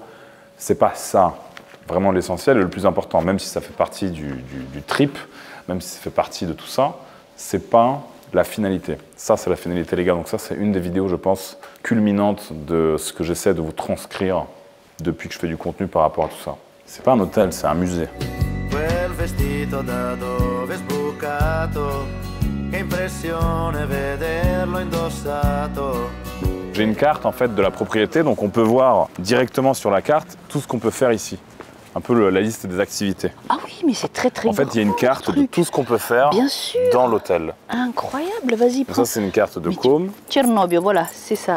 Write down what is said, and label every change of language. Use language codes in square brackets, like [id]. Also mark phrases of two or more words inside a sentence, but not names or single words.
[fr] C'est pas ça vraiment l'essentiel et le plus important, même si ça fait partie du trip, même si ça fait partie de tout ça, c'est pas la finalité. Ça, c'est la finalité, les gars. Donc ça, c'est une des vidéos, je pense, culminantes de ce que j'essaie de vous transcrire depuis que je fais du contenu par rapport à tout ça. C'est pas un hôtel, c'est un musée. [it] Quel vestito da dove sbucato, che impressione vederlo indossato. [fr] J'ai une carte, en fait, de la propriété, donc on peut voir directement sur la carte tout ce qu'on peut faire ici. Un peu la liste des activités. Ah oui, mais c'est très En fait, il y a une carte de tout ce qu'on peut faire Bien sûr. dans l'hôtel. Incroyable, vas-y, prends. Ça, c'est une carte de Com. Tchernobyl, voilà, c'est ça.